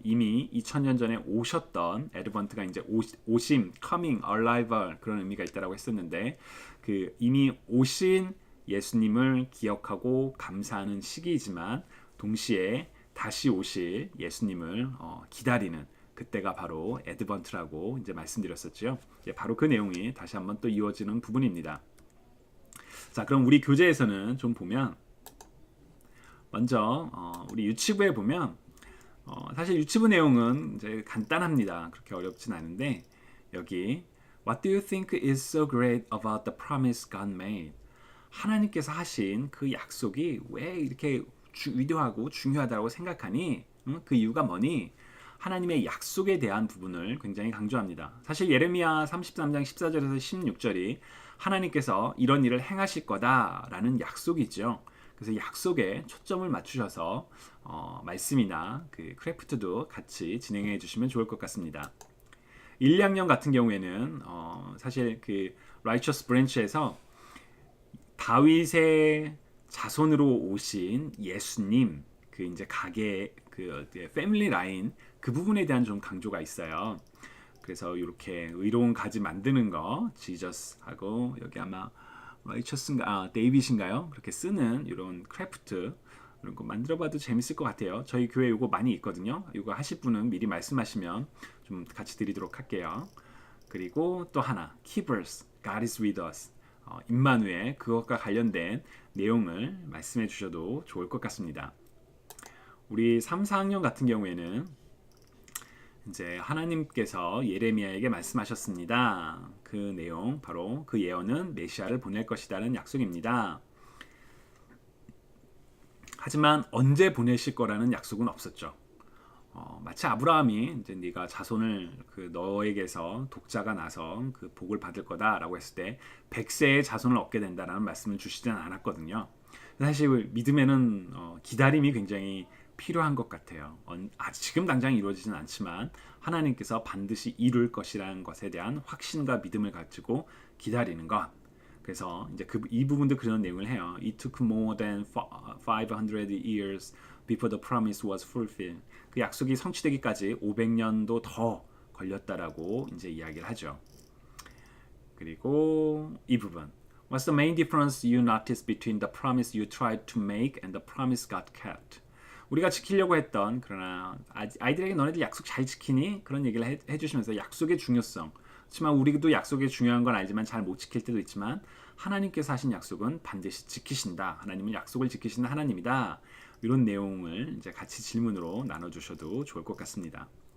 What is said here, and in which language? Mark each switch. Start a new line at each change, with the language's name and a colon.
Korean: 이미 2000년 전에 오셨던 애드번트가 이제 오심, coming, arrival 그런 의미가 있다라고 했었는데 그 이미 오신 예수님을 기억하고 감사하는 시기이지만 동시에 다시 오실 예수님을 기다리는 그때가 바로 애드번트라고 이제 말씀드렸었죠. 바로 그 내용이 다시 한번 또 이어지는 부분입니다. 자, 그럼 우리 교재에서는 좀 보면 먼저 우리 유치부에 보면 사실 유치부 내용은 이제 간단합니다. 그렇게 어렵진 않은데 여기
English: What do you think is so great about the promise God made?
Korean: 하나님께서 하신 그 약속이 왜 이렇게 위대하고 중요하다고 생각하니? 그 이유가 뭐니? 하나님의 약속에 대한 부분을 굉장히 강조합니다. 사실 예레미야 33장 14절에서 16절이 하나님께서 이런 일을 행하실 거다라는 약속이죠. 그래서 약속에 초점을 맞추셔서 말씀이나 그 크래프트도 같이 진행해 주시면 좋을 것 같습니다. 1, 2학년 같은 경우에는 사실 그 Righteous Branch에서 다윗의 자손으로 오신 예수님 그 이제 가게 그 패밀리 라인 그 부분에 대한 좀 강조가 있어요. 그래서 이렇게 의로운 가지 만드는 거 지저스하고 여기 아마 라이처스인가 데이빗인가요? 그렇게 쓰는 이런 크래프트 이런 거 만들어봐도 재밌을 것 같아요. 저희 교회 이거 많이 있거든요. 이거 하실 분은 미리 말씀하시면 좀 같이 드리도록 할게요. 그리고 또 하나
English: Keepers, God is with us.
Korean: 임마누엘 그것과 관련된 내용을 말씀해 주셔도 좋을 것 같습니다. 우리 3, 4학년 같은 경우에는 이제 하나님께서 예레미야에게 말씀하셨습니다. 그 내용 바로 그 예언은 메시아를 보낼 것이라는 약속입니다. 하지만 언제 보내실 거라는 약속은 없었죠. 마치 아브라함이 이제 네가 자손을 그 너에게서 독자가 나서 그 복을 받을 거다라고 했을 때 100세의 자손을 얻게 된다라는 말씀을 주시진 않았거든요. 사실 믿음에는 기다림이 굉장히 필요한 것 같아요. 지금 당장 이루어지진 않지만 하나님께서 반드시 이룰 것이라는 것에 대한 확신과 믿음을 가지고 기다리는 것. 그래서 이제 이 부분도 그런 내용을 해요.
English: It took more than 500 years before the promise was fulfilled.
Korean: 그 약속이 성취되기까지 500년도 더 걸렸다라고 이제 이야기를 하죠. 그리고 이 부분.
English: What's the main difference you noticed between the promise you tried to make and the promise God kept?
Korean: 우리가 지키려고 했던 그러나 아이들에게 너네들 약속 잘 지키니? 그런 얘기를 해주시면서 약속의 중요성. 그렇지만 우리도 약속이 중요한 건 알지만 잘 못 지킬 때도 있지만 하나님께서 하신 약속은 반드시 지키신다. 하나님은 약속을 지키시는 하나님이다. 이런 내용을 이제 같이 질문으로 나눠주셔도 좋을 것 같습니다.